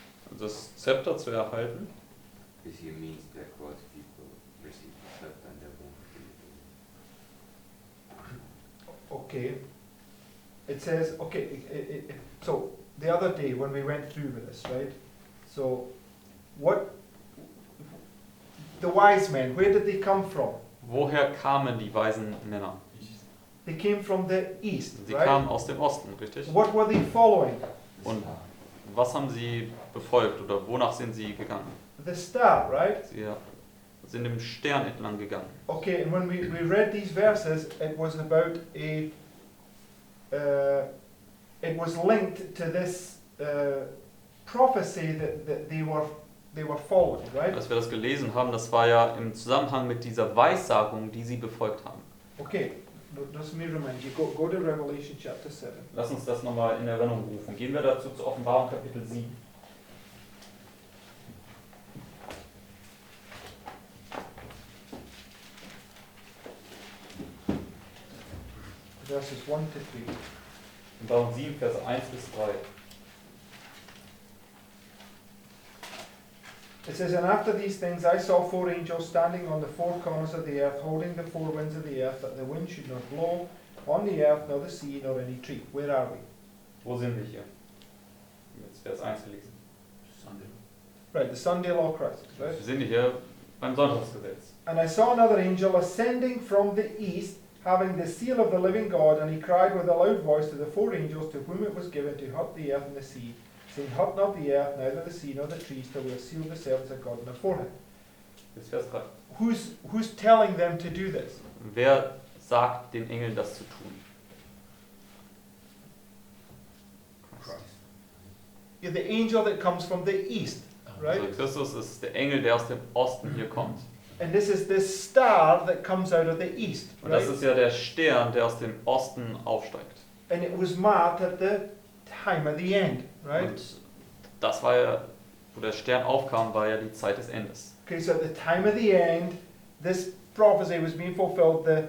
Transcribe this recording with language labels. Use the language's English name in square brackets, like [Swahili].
[German] Also das Zepter zu erhalten. [English] This here means that God's people receive the scepter and they won't be. Okay. It says, okay, so the other day when we went through with this, right? So, what, the wise men, where did they come from? [German] Woher kamen die weisen Männer? [English] They came from the east, [German] Sie [English] right? [German] kamen aus dem Osten, richtig? [English] What were they following? [German] Und was haben sie befolgt oder wonach sind sie gegangen? [English] The star, right? [German] Sie sind dem Stern entlang gegangen. [English] Okay, and when we read these verses, it was about it was linked to this prophecy that they were following, right? [German] Als wir das gelesen haben, das war ja im Zusammenhang mit dieser Weissagung, die sie befolgt haben. [English] Okay, let me remind you, go to Revelation chapter 7. [German] Lass uns das nochmal in Erinnerung rufen. Gehen wir dazu zu Offenbarung Kapitel 7. [English] Verses 1 to 3. [German] Offenbarung 7, Vers 1 bis 3. [English] It says, and after these things I saw 4 angels standing on the 4 corners of the earth, holding the 4 winds of the earth, that the wind should not blow on the earth, nor the sea, nor any tree. Where are we? [German] Wo sind wir hier? Jetzt Vers 1 gelesen. [English] Right, the Sunday law crisis, right? [German] Wir sind hier beim Sonntagsgesetz. [English] And I saw another angel ascending from the east, having the seal of the living God, and he cried with a loud voice to the 4 angels to whom it was given to hurt the earth and the sea, saying, hurt not the earth, neither the sea, nor the trees, till we have sealed the servants of God in their forehead. [German] Bis Vers 3. [English] Who's telling them to do this? [German] Wer sagt den Engeln, das zu tun? [English] You're the angel that comes from the east, right? [German] Also Christus ist der Engel, der aus dem Osten hier kommt. [English] And this is this star that comes out of the east, [German] Und [English] right? [German] das ist ja der Stern, der aus dem Osten aufsteigt. [English] And it was marked at the time of the end, right? [German] Und das war ja, wo der Stern aufkam, war ja die Zeit des Endes. [English] Okay, so at the time of the end, this prophecy was being fulfilled.